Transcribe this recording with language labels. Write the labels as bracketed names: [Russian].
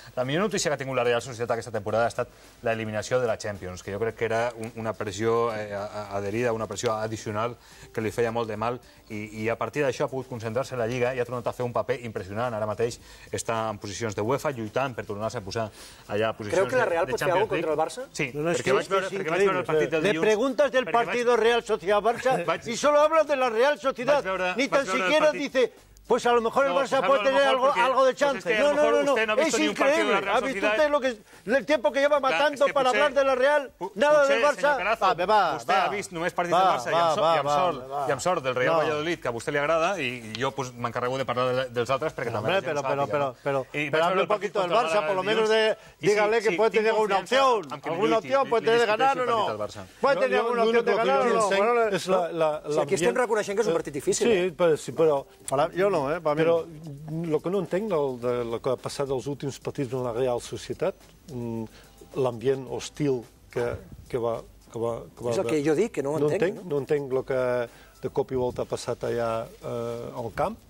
[Catalan] La millor notícia que ha tingut la Real Societat aquesta temporada ha estat l'eliminació de la Champions, que jo crec que era una pressió adherida, una pressió addicional que li feia molt de mal, i a partir d'això ha pogut concentrar-se en la Lliga i ha tornat a fer un paper impressionant. Ara mateix està en posicions de UEFA, lluitant per tornar-se a posar allà a posicions de Champions League. Creu que la Real pot fer alguna cosa contra el Barça? Sí, perquè vaig veure el partit del dilluns. [Spanish] Le preguntas del partido Real Sociedad-Barça y solo hablas de la Real Sociedad. Ni tan siquiera dice... pues a lo mejor el Barça puede tener algo de chance. No, es increíble. ¿Ha visto usted el tiempo que lleva matando para hablar de la Real? Nada del Barça. [Catalan] Vostè ha vist només partits del Barça i amb sort del Real Valladolid, que a vostè li agrada, i jo m'encarrego de parlar dels altres perquè també la gent [Spanish] Pero hable un poquito del Barça, por lo menos dígale que puede tener una opción. ¿Alguna opción puede tener de ganar o no? ¿Puede tener alguna opción de ganar o no? [Catalan] Aquí estem reconeixent que és un partit difícil. Sí, però jo no. Però el que no entenc del que ha passat els últims partits en la Real Societat, l'ambient hostil que va... És el que jo dic, que no ho entenc. No entenc el que de cop i volta ha passat allà al camp.